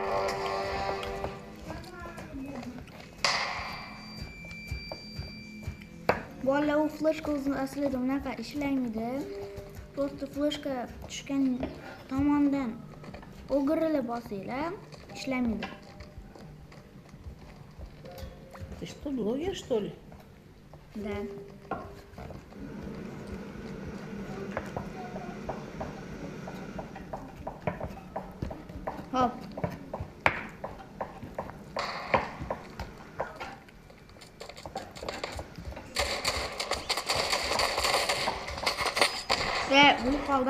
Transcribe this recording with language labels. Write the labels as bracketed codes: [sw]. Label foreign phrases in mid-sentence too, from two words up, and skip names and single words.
[uz] Bolalar, u flashka o'zini aslida unaqa ishlamaydi. Просто flashka tushgan tomondan o'girilib bosinglar, ishlamaydi. [ru] Ты что, блогер, что ли? Да. [uz] Hop. Bo'lib qoldim.